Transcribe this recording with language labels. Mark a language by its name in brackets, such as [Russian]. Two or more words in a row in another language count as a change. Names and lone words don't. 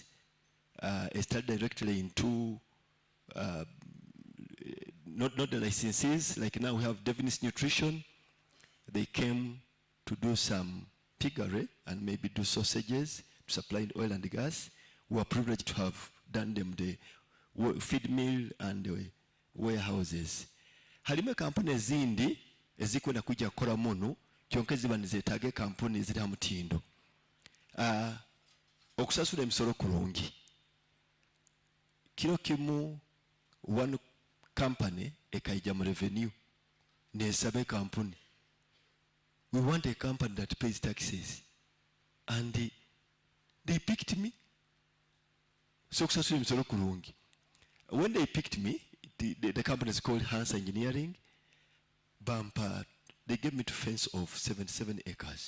[English] I started directly into not the licensees. Like now we have Devon's Nutrition. They came to do some piggery and maybe do sausages to supply oil and gas. We are privileged to have done them the feed mill and the warehouses. [Nyankole] Halime kampuni ezindi ezikwenda kuja kukora muno kyonka ziba nizeetaaga kampuni eziri ha mutindo. Okusasula emisolo kulungi. Kiro kimu [English] one company [Nyankole] ekaija mu revenue nesaba kampuni. [English] We want a company that pays taxes. And they picked me. So when they picked me, the company is called Hans Engineering. Bumper, they gave me to fence of 77 acres.